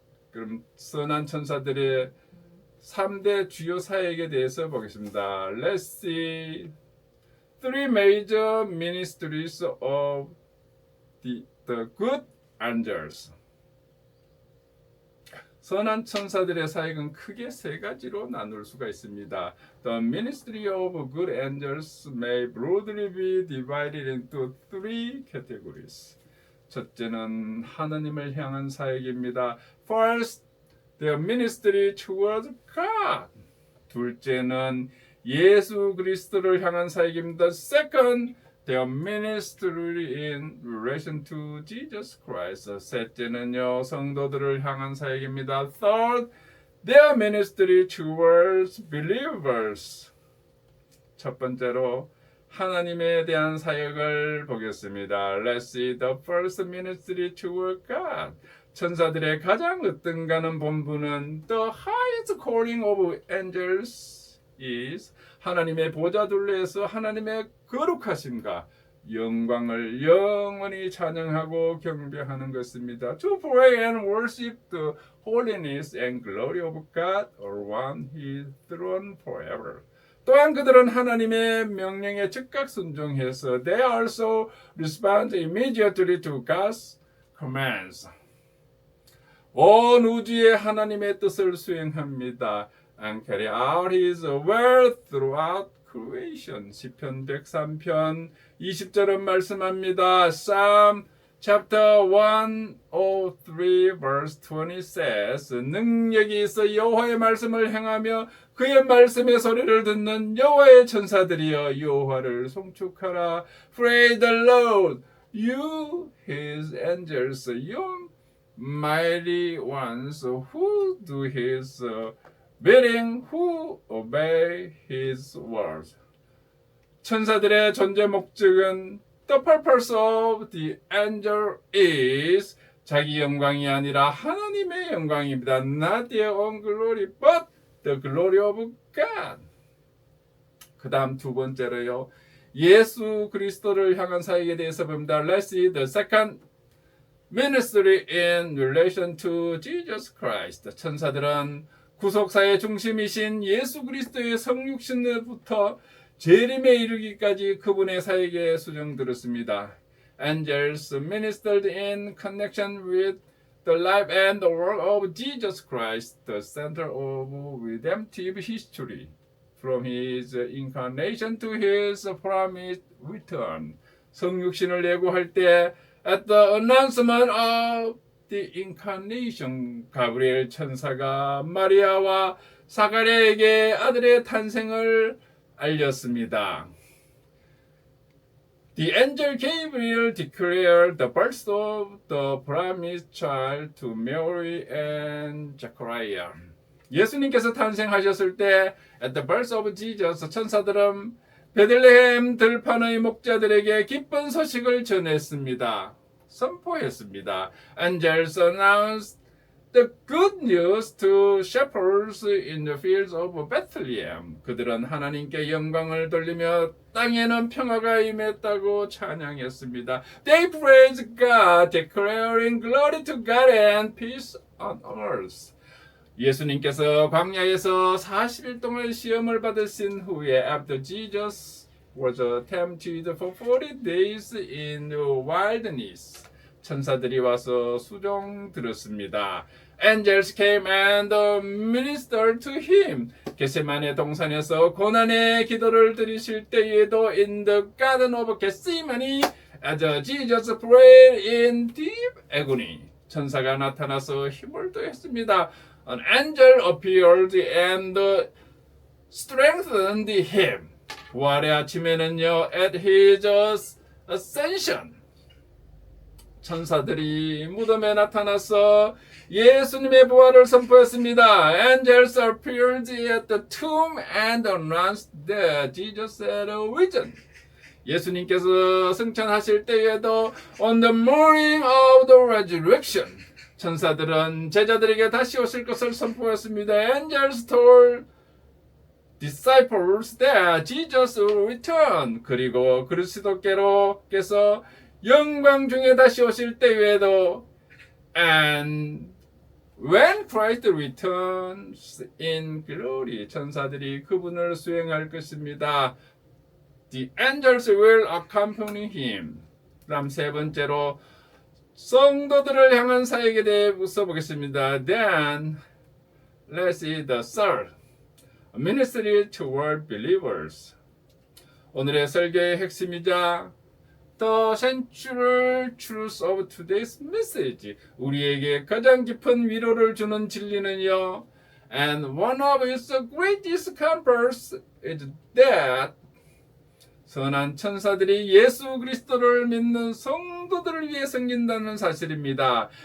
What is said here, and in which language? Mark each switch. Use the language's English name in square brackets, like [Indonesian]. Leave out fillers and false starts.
[Korean] 그럼 선한 천사들의 3대 주요 사역에 대해서 보겠습니다. [English] Let's see three major ministries of the good angels. [Korean] 선한 천사들의 사역은 크게 세 가지로 나눌 수가 있습니다. [English] The ministry of good angels may broadly be divided into three categories. [Korean] 첫째는 하나님을 향한 사역입니다. [English] First, their ministry towards God. [Korean] 둘째는 예수 그리스도를 향한 사역입니다. [English] Second, their ministry in relation to Jesus Christ. [Korean] 셋째는요, 성도들을 향한 사역입니다. [English] Third, their ministry towards believers. [Korean] 첫 번째로 하나님에 대한 사역을 보겠습니다. [English] Let's see the first ministry toward God. [Korean] 천사들의 가장 으뜸가는 본분은 [English] The highest calling of angels is [Korean] 하나님의 보좌 둘레에서 하나님의 거룩하심과 영광을 영원히 찬양하고 경배하는 것입니다. [English] To pray and worship the holiness and glory of God around His throne forever. [Korean] 또한 그들은 하나님의 명령에 즉각 순종해서 [English] they also respond immediately to God's commands. [Korean] 온 우주에 하나님의 뜻을 수행합니다. [English] And carry out His will throughout creation. [Korean] 시편 103편 20절은 말씀합니다. [English] Psalm chapter 103 verse 20 says [Korean] 능력이 있어 여호와의 말씀을 행하며 그의 말씀의 소리를 듣는 여호와의 천사들이여 여호와를 송축하라. [English] Praise the Lord, you His angels, you mighty ones who do His bidding, who obey His words. 천사들의 존재 목적은 The purpose of the angel is [Korean] 자기 영광이 아니라 하나님의 영광입니다. [English] Not their own glory, but the glory of God. [Korean] 그 다음 두 번째로요. 예수 그리스도를 향한 사역에 대해서 봅니다. [English] Let's see the second ministry in relation to Jesus Christ. [Korean] 천사들은 구속사의 중심이신 예수 그리스도의 성육신부터 재림에 이르기까지 그분의 사역에 수정들었습니다. [English] Angels ministered in connection with the life and the work of Jesus Christ, the center of redemptive history, from his incarnation to his promised return. [Korean] 성육신을 예고할 때 [English] at the announcement of the incarnation, [Korean] 가브리엘 천사가 마리아와 사가랴에게 아들의 탄생을 알렸습니다. [English] The angel Gabriel declared the birth of the promised child to Mary and Zechariah. [Korean] 예수님께서 탄생하셨을 때 [English] at the birth of Jesus, [Korean] 천사들은 베들레헴 들판의 목자들에게 기쁜 소식을 전했습니다. 선포했습니다. [English] Angels announced the good news to shepherds in the fields of Bethlehem. [Korean] 그들은 하나님께 영광을 돌리며 땅에는 평화가 임했다고 찬양했습니다. [English] They praised God, declaring glory to God and peace on earth. [Korean] 예수님께서 광야에서 40일 동안 시험을 받으신 후에 [English] after Jesus was tempted for 40 days in the wilderness, [Korean] 천사들이 와서 수종 들었습니다. [English] Angels came and ministered to him. [Korean] 겟세마네 동산에서 고난의 기도를 드리실 때에도 [English] in the garden of Gethsemane as Jesus prayed in deep agony, [Korean] 천사가 나타나서 힘을 더했습니다. [English] An angel appeared and strengthened him. [Korean] 부활의 아침에는요, [English] at his ascension, [Korean] 천사들이 무덤에 나타나서 예수님의 부활을 선포했습니다. [English] Angels appeared at the tomb and announced that Jesus had risen. [Korean] 예수님께서 승천하실 때에도 [English] on the morning of the resurrection, [Korean] 천사들은 제자들에게 다시 오실 것을 선포했습니다. [English] Angels told disciples that Jesus will return. [Korean] 그리고 그리스도께서 영광 중에 다시 오실 때에도 [English] and when Christ returns in glory, [Korean] 천사들이 그분을 수행할 것입니다. [English] The angels will accompany him. [Korean] 그다음 세 번째로 성도들을 향한 사역에 대해 써보겠습니다. [English] Then let's see the third, ministry toward believers. [Korean] 오늘의 설교의 핵심이자 [English] the central truth of today's message, [Korean] 우리에게 가장 깊은 위로를 주는 진리는요, [English] and one of its greatest comforts is that, [Korean] 선한 천사들이 예수 그리스도를 믿는 성도들을 위해 섬긴다는 사실입니다.